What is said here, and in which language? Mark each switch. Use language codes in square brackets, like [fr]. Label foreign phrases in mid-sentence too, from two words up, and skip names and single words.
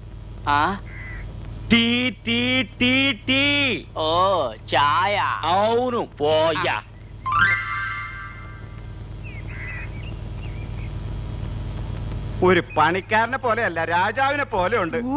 [te] టీ టీ టీ టీ. [ml] ഓ ചായ. [te] అవును పోయా. [ml] ഒരു പണിക്കാരനെ പോലെയല്ല, രാജാവിനെ പോലെ ഉണ്ട്.